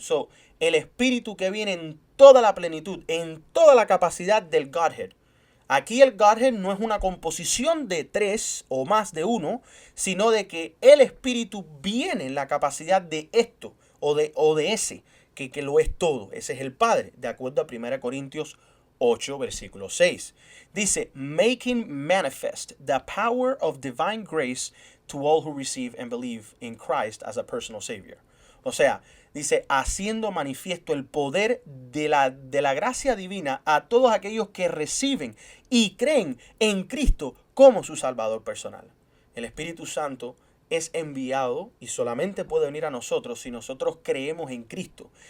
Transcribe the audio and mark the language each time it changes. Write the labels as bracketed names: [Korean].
[Spanish] So, el espíritu que viene en toda la plenitud, en toda la capacidad del Godhead. Aquí el Godhead no es una composición de tres o más de uno, sino de que el espíritu viene en la capacidad de esto o de ese, que lo es todo. Ese es el Padre, de acuerdo a 1 Corintios 8, versículo 6. Dice, [English] making manifest the power of divine grace to all who receive and believe in Christ as a personal Savior. [Spanish] O sea, dice, haciendo manifiesto el poder de la gracia divina a todos aquellos que reciben y creen en Cristo como su Salvador personal. El Espíritu Santo es enviado y solamente puede venir a nosotros si nosotros creemos en Cristo.